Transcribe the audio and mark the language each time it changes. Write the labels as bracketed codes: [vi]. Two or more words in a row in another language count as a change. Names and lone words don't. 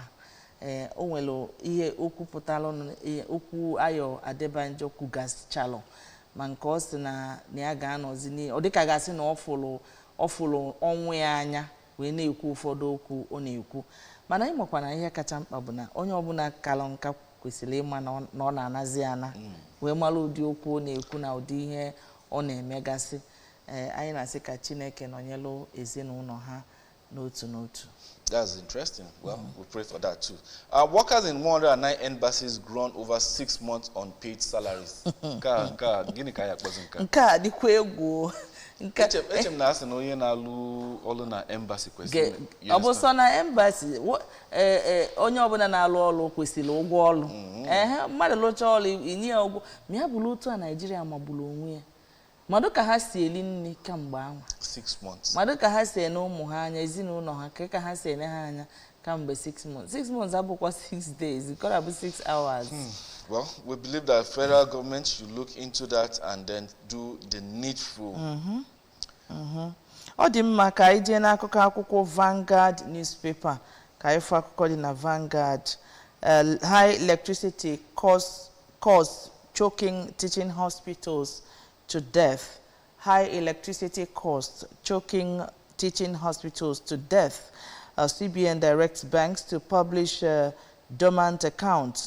[ig] O nwere ihe okwu pụtara okwu Ayo Adebanjo kwugasịchalụ ma nke ọ sị na ya ga-anọzi ọ dịka gasị na ọ fụrụ ọnwụ ya anya wee na-ekwu ụfọdụ okwu ọ na-ekwu mana ịmakwa na ihe kacha mkpa bụ na onye ọbụla kalụ nka kwesịrị ịma na ọ na-anazi ana wee mara ụdị okwu ọ na-ekwu na ụdị ihe ọ na-emegasị. Anyị na-asị ka Chineke nọnyelụ ezinụlọ ha n'otu n'otu. [en] That's interesting. Well, we pray for that too. Workers in 109 embassies groan over 6 months unpaid salaries. [ig] Nke a dịkwa egwu. Echem na asị na onye na-alụ ọrụ na embassy kwesịrị. Ọ bụ sọ na embassy onye ọbụla na-alụ ọrụ kwesịrị ụgwọ ọrụ. Mmadụ lụcha ọrụ inye ya ụgwọ ma ya bụrụ otu a Naijiria magburu onwe ya. Mmadụ ka ha si eli nri kamgbe ahụ [en] 6 months. [ig] Mmadụ ka ha si ene ụmụ ha anya ezinụlọ ha ka ha si ene ha anya kamgbe 6 months. 6 months abụkwa 6 days. [en] It could have been 6 hours. Well, we believe that federal government should look into that and then do the needful. [ig] Ọ dị mma ka anyị jee n'akụkọ akwụkwọ Vanguard newspaper ka anyị fụ akụkọ dị na Vanguard. [en] High electricity cause choking teaching hospitals to death. High electricity costs choking teaching hospitals to death. CBN directs banks to publish dormant accounts.